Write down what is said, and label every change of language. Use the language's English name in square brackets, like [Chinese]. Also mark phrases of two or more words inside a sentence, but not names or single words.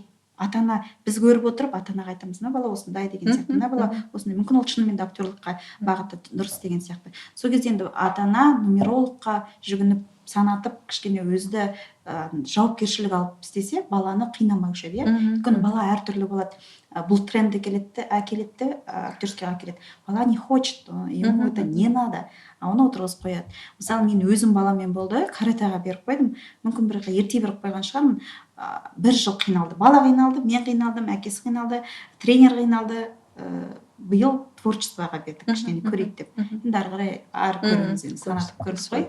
[Kazakh] Ата-ана біз көріп отырып, ата-анаға айтамыз, мына бала осындай деген сияқты, мына бала осындай, мүмкін ол шынымен де актерлыққа бағыты дұрыс деген сияқты. Сол кезде енді ата-ана нумерологқа жүгініп санатып кішкене өзді жауапкершілік алып істесе, баланы қинамаушы еді, өйткені бала әртүрлі болады. Бұл тренд әкеледі, актерскийға әкеледі. [Russian] Бала не хочет, ему это не надо, [Kazakh] оны отырғызып қояды. Мысалы, мен өзім баламен болды, каратэға беріп қойдым, мүмкін бір ерте беріп қойған шығармын, 1 жыл қиналды. Бала қиналды, мен қиналдым, әкесі қиналды, тренер қиналды. Биыл творчествоға бердік, кішкене көрейік деп. Енді ары қарай ары көреміз, енді санатып көріп қой.